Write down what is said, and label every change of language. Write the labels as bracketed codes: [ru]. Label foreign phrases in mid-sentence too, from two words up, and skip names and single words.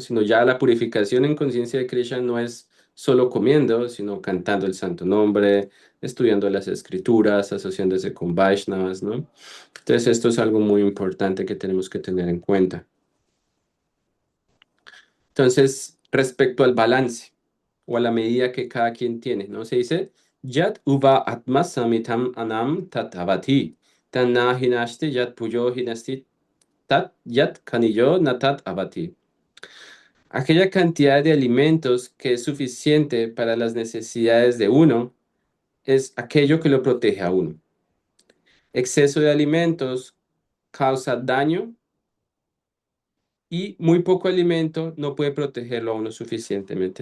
[es] Sino ya la purificación en conciencia de Krishna no es solo comiendo, sino cantando el santo nombre, estudiando las escrituras, asociándose con Vaishnavas, ¿no? Entonces esto es algo muy importante que tenemos que tener en cuenta. Entonces, respecto al balance o a la medida que cada quien tiene, ¿no? Se dice, [sa] यत् उव आत्म सम्मितम् अन्नम् तदवति, तन्न हिनस्ति यत् भूयो हिनस्ति तत् यत् कनीयो नतत् अवति. [es] Aquella cantidad de alimentos que es suficiente para las necesidades de uno es aquello que lo protege a uno. Exceso de alimentos causa daño y muy poco alimento no puede protegerlo a uno suficientemente.